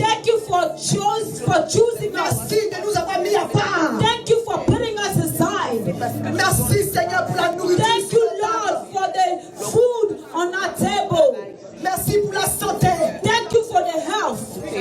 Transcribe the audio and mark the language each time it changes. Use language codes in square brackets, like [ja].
[en] Thank you for choosing us. [fr] Merci de nous avoir mis à part. [en] Thank you for putting us aside. [fr] Merci Seigneur pour la nourriture. [en] Thank you, Lord, for the food on our table. [fr] Merci pour la santé. [en] Thank you for the health.